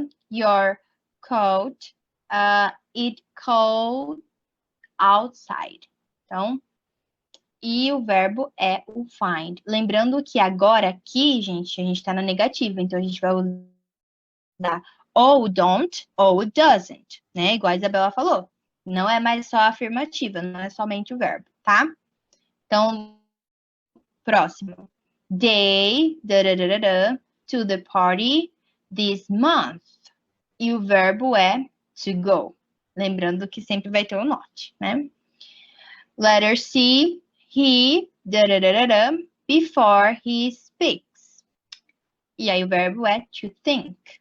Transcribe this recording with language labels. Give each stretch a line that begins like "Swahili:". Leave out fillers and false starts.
English: Your coat, it cold outside.
Portuguese: Então, e o verbo é o find. Lembrando que agora aqui, gente, a gente está na negativa, então a gente vai usar ou don't ou doesn't, né? Igual a Isabela falou. Não é mais só a afirmativa, não é somente o verbo, tá? Então, próximo.
English: They to the party this month.
Portuguese: E o verbo é to go. Lembrando que sempre vai ter o not, né?
English: Letter C, he before he speaks.
Portuguese: E aí o verbo é to think.